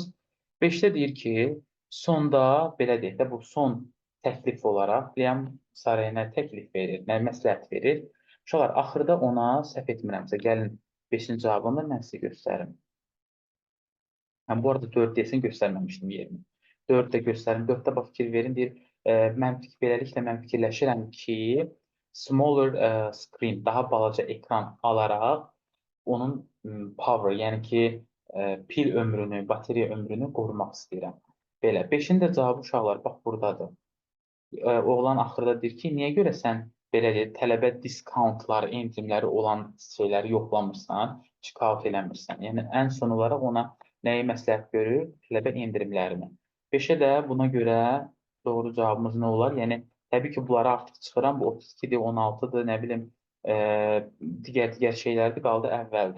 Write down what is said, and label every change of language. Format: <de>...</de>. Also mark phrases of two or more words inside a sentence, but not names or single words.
<az>5-də deyir ki, sonda, belə deyək də, bu son təklif olaraq Liam Sarayına təklif verir, məsləhət verir. Uşaqlar, axırda ona səhv etmirəmsə, gəlin 5-ci cavabını mən sizə göstərim. Bu arada 4 desin göstərməmişdim yerini. 4 də göstərim. 4-də bax fikir verin, deyir, beləliklə mən fikirləşirəm ki,</az> <en>smaller screen,</en> <az>daha balaca ekran alaraq onun power, yəni ki, pil ömrünü, bateriya ömrünü qorumaq istəyirəm. Belə, 5-in də cavabı uşaqlar, bax, buradadır. Oğlan axırda deyir ki, niyə görə sən belə deyir, tələbə diskountları, endirimləri olan şeyləri yoxlamırsan, check-out eləmirsən. Yəni, ən son olaraq ona nəyi məsləhət görür? Tələbə endirimlərini. 5-ə də buna görə doğru cavabımız nə olar? Yəni, təbii ki, bunları artıq çıxıram. Bu 32-dir, 16-dır, nə bilim, digər şeylərdir, qaldı əvvəldə.</az>